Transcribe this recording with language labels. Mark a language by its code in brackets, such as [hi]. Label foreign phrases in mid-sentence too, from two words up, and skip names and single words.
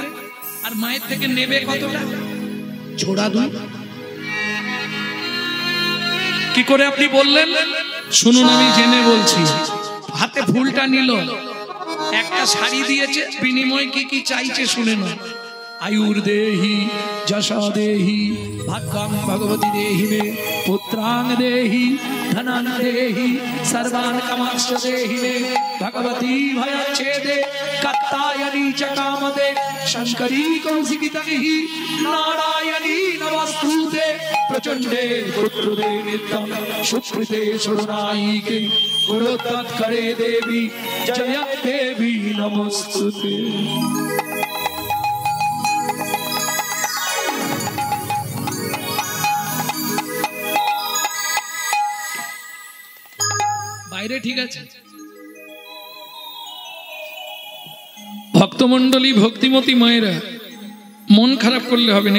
[bn] আর মায়ের থেকে নেবে কতটা? ঝোড়া 2। কি করে আপনি বললেন? শুনুন, আমি জেনে বলছি। হাতে ফুলটা নিল, একটা শাড়ি দিয়েছে, বিনিময় কি কি চাইছে শুনে না। [sa] आयुर्देहि जशा देहि भाग्यं भगवती देहि मे पुत्रां देहि धनां देहि सर्वान् कामांश्च देहि मे भगवती भयच्छेदे कात्यायनी च कामदे शंकरी कौशिकी तनहि नारायणी नमस्तुते प्रचंडे पुत्रुदे नित्यं सुकृते सुरनायिके गुरुतत्करे देवी जय देवी नमस्तुते। [bn] বাইরে ঠিক আছে। ভক্তমণ্ডলী, ভক্তিমতী মায়েরা, মন খারাপ করলে হবে না।